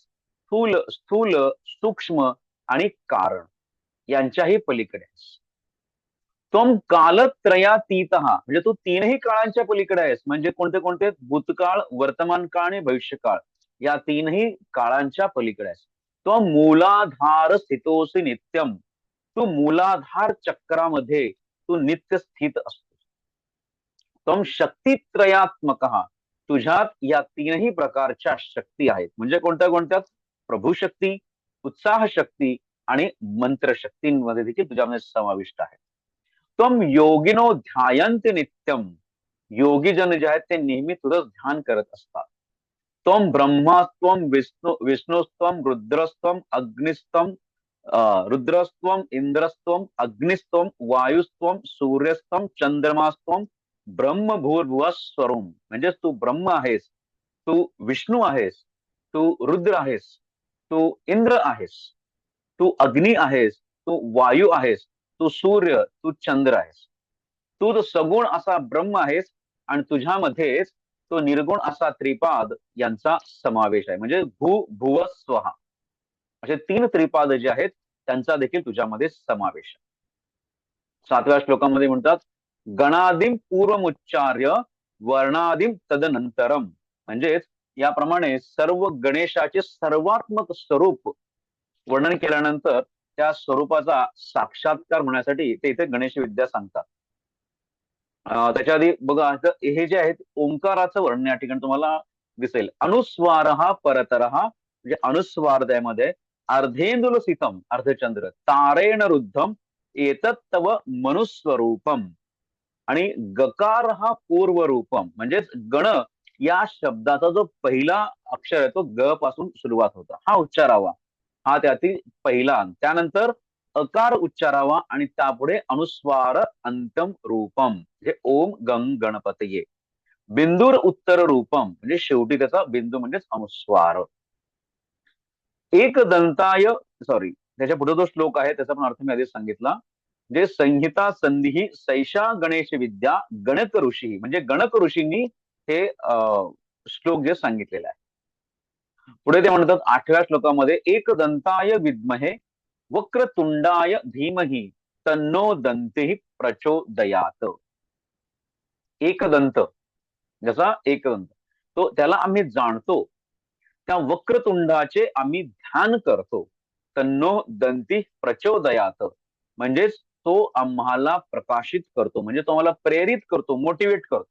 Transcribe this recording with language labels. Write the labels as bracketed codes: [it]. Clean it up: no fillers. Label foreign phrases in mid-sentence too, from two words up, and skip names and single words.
[mr] स्थूल, स्थूल, सूक्ष्म आणि कारण यांच्याही पलीकडे आहेस. [sa] त्वं कालत्रयातीत. [mr] म्हणजे तू तीनही काळांच्या पलीकडे आहेस. म्हणजे कोणते कोणते? भूतकाळ, वर्तमान काळ आणि भविष्यकाळ. या तीनही काळांच्या पलीकडे आहेस. [sa] त्वं मूलाधार स्थितोसी नित्यम. [mr] तू मूलाधार चक्रामध्ये तू नित्य स्थित असतो. [sa] त्वं शक्तित्रयात्मक. [mr] तुझ्यात या तीनही प्रकारच्या शक्ती आहेत. म्हणजे कोणत्या कोणत्या? प्रभू शक्ती, उत्साह शक्ती आणि मंत्र शक्तींमध्ये देखील तुझ्यामध्ये समाविष्ट आहे. [sa] त्वं योगिनो ध्यायन्ति नित्यम. [mr] योगीजन जे आहेत ते नेहमी तुझं ध्यान करत असतात. [sa] त्वं ब्रह्मास्त्वं विष्णुस्त्वं रुद्रस्त्वं अग्निस्त्वं रुद्रस्त्वं इंद्रस्त्वं अग्निस्त्वं वायुस्त्वं सूर्यस्त्वं चंद्रमास्त्वं ब्रह्मभूर्भुवः स्वरूम. [mr] म्हणजेच तू ब्रह्म आहेस, तू विष्णू आहेस, तू रुद्र आहेस, तू इंद्र आहेस, तू अग्नी आहेस, तू वायू आहेस, तू सूर्य, तू चंद्र आहेस. तू तो सगुण असा ब्रह्म आहेस आणि तुझ्यामध्येच तो निर्गुण असा त्रिपाद यांचा समावेश आहे. म्हणजे [sa] भू भुव स्वहा [mr] असे तीन त्रिपाद जे आहेत त्यांचा देखील तुझ्यामध्ये समावेश आहे. 7व्या श्लोकामध्ये म्हणतात, [sa] गणादिम पूर्वमुच्चार्य वर्णादिम तदनंतरम. [mr] म्हणजेच याप्रमाणे सर्व गणेशाचे सर्वात्मक स्वरूप वर्णन केल्यानंतर त्या स्वरूपाचा साक्षात्कार होण्यासाठी ते इथे गणेश विद्या सांगतात. त्याच्या आधी बघा, हे जे आहेत ओंकाराचं वर्णन या ठिकाणी तुम्हाला दिसेल. अनुस्वार हा परतर हा, म्हणजे अनुस्वार त्यामध्ये [sa] अर्धेंदुलसितम अर्धचंद्र तारेण रुद्धम एतत् तव मनुस्वरूपम. [mr] आणि गकार हा पूर्वरूपम. म्हणजेच गण या शब्दाचा जो पहिला अक्षर आहे तो ग पासून सुरुवात होता, हा उच्चारावा. हा त्यातील पहिला. त्यानंतर अकार उच्चारावा आणि त्यापुढे अनुस्वार [sa] अंतम रूपम [mr] म्हणजे [sa] ओम गंग गणपतये. बिंदूर उत्तर रूपम [mr] म्हणजे शेवटी त्याचा बिंदू म्हणजेच अनुस्वार. [sa] एक दंताय, [mr] सॉरी त्याच्या पुढे जो श्लोक आहे त्याचा पण अर्थ मी आधीच सांगितला. जे [sa] संहिता संधी सैषा गणेश विद्या गणक ऋषी, [mr] म्हणजे गणक ऋषींनी हे श्लोक जे सांगितलेले आहे. पुढे ते म्हणतात 8व्या श्लोकामध्ये, [sa] एक दंताय विद्महे वक्रतुंडाय धीमहि तन्नो दंते प्रचोदयात. [mr] एकदंत, जसा एकदंत तो त्याला आम्ही जाणतो, त्या वक्रतुंडाचे आम्ही ध्यान करतो. [sa] तन्नो दंती प्रचोदयात [mr] म्हणजेच तो आम्हाला प्रकाशित करतो, म्हणजे तो आम्हाला प्रेरित करतो, मोटिवेट करतो.